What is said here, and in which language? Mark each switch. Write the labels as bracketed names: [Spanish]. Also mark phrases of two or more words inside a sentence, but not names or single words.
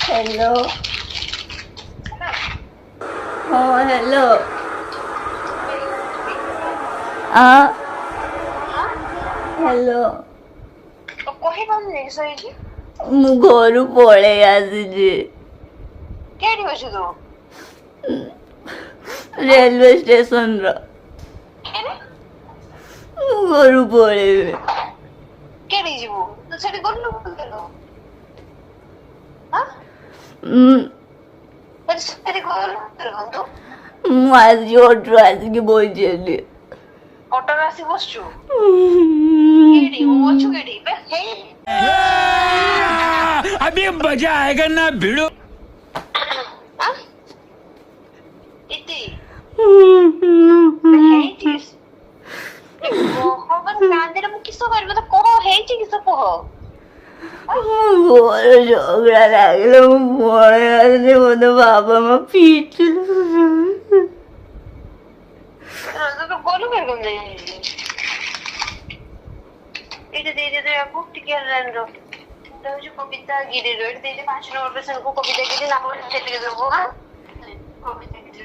[Odia] हेलो हाँ हेलो हाँ हेलो କହିପାରୁନି ଶୋଇଛି ମୁଁ ଘରୁ ପଳେଇ ଆସିଛି କେଠି ଅଛୁ ତୁ ରେଲୱେ ଷ୍ଟେସନର ମୁଁ ଘରୁ ପଳେଇବି କେଠି ଯିବୁ ତୁ ସେଠି ଗଲୁ ସେଠି ଗଲୁ ତୁ ମୁଁ ଆଜି ଅଟୋରୁ ଆସିକି ବଇଛି ଏଠି ଅଟୋରେ ଆସି ବସଛୁ କେଠି ମୁଁ ଅଛୁ କେଠି [Hindi] अभी मजा आएगा ना भिड़ो [Odia] इति ହେଇଚିସ୍ କହ କାନ୍ଦିରେ ମୁଁ କିସ କରିବି ତ କହ ହେଇଛି କିସ କହ ଘର ଝଗଡ଼ା ଲାଗିଲା ମୁଁ ପଳେଇ ଆସିଲି ମତେ ବାବା ମା ପିଟିଲେ ତୁ ଗଲୁ କେରକମ ଯାଇକି ଏଇଟା ଦେଇଦେ ତ ୟାକୁ ଟିକେ ଲାଇନ୍ ର ହଉଛି କବିତା ଗିରିର ଏଠି ଦେଇଦେ 5 ନମ୍ବର ପେସେଣ୍ଟ କୁ କବିତା ଗିରି ନାମ ସେଠିକି ଦେବୁ ହଁ କବିତା ଗିରିର